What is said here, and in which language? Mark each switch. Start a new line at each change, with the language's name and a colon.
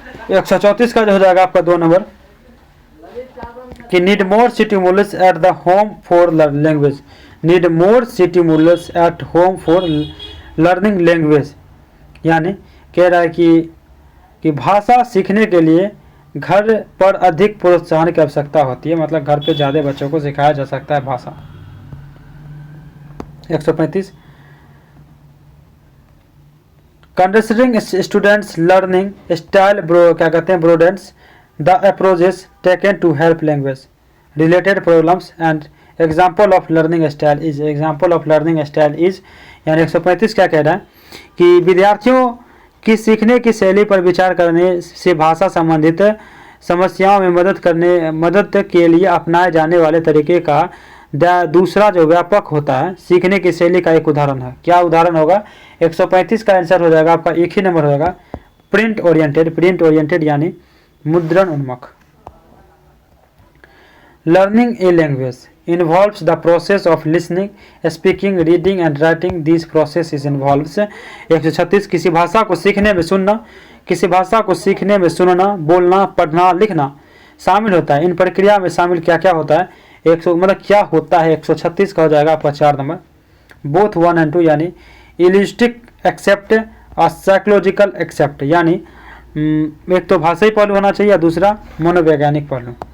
Hindi: 134 का जो हो जाएगा आपका 2 नंबर कि
English: need more stimulus at the home for language, need more stimulus at home for learning language।
Hindi: यानी कह रहा है कि भाषा सीखने के लिए घर पर अधिक प्रोत्साहन की आवश्यकता होती है, मतलब घर पे ज़्यादा बच्चों को सिखाया जा सकता है भाषा।
English: 135 considering students learning style
Hindi: क्या कहते हैं,
English: Broadens the approaches taken to help language related problems and example of learning style is, example of learning style is.
Hindi: यानी 135 क्या कह रहा है कि विद्यार्थियों की सीखने की शैली पर विचार करने से भाषा संबंधित समस्याओं में मदद के लिए अपनाए जाने वाले तरीके का दूसरा जो व्यापक होता है सीखने की शैली का एक उदाहरण है। क्या उदाहरण होगा? 135 का आंसर हो जाएगा आपका एक ही नंबर हो जाएगा
English: print oriented, print oriented
Hindi: यानी मुद्रण उन्मुख।
English: Learning a language involves the process of listening, speaking, reading and writing. These processes involves
Hindi: 136 किसी भाषा को सीखने में सुनना, किसी भाषा को सीखने में सुनना, बोलना, पढ़ना, लिखना शामिल होता है। इन प्रक्रिया में शामिल क्या क्या होता है? 100 मतलब क्या होता है? 136 का हो जाएगा आपका 4 नंबर।
English: both 1 and 2
Hindi: यानी इलिस्टिक एक्सेप्ट और साइकोलॉजिकल एक्सेप्ट, यानी एक तो भाषाई पहलू होना चाहिए, दूसरा मनोवैज्ञानिक पहलू।